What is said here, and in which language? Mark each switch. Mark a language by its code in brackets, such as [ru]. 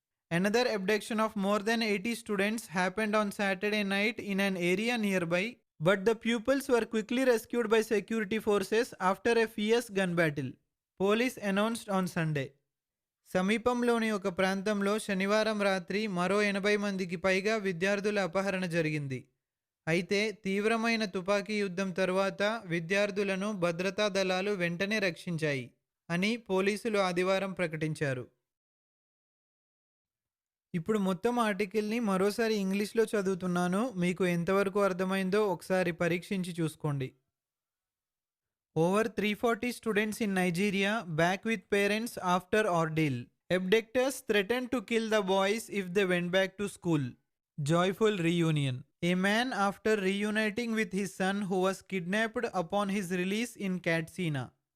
[en] Another abduction of more than 80 students happened on Saturday night in an area nearby, but the pupils were quickly rescued by security forces after a fierce gun battle. Police announced on Sunday. [te] సమీపంలోని ఒక ప్రాంతంలో శనివారం రాత్రి మరో 80 మందికి పైగా విద్యార్థుల అపహరణ జరిగింది. అయితే తీవ్రమైన తుపాకీ యుద్ధం తరువాత విద్యార్థులను భద్రతా దళాలు వెంటనే రక్షించాయి అని పోలీసులు ఆదివారం ప్రకటించారు. ఇప్పుడు మొత్తం ఆర్టికల్ని మరోసారి ఇంగ్లీష్లో చదువుతున్నాను. మీకు ఎంతవరకు అర్థమైందో ఒకసారి పరీక్షించి చూసుకోండి. [en] Over 340 students in Nigeria back with parents after ordeal. Abductors threatened to kill the boys if they went back to school. Joyful reunion. A man after reuniting with his son who was kidnapped upon his release in Katsina.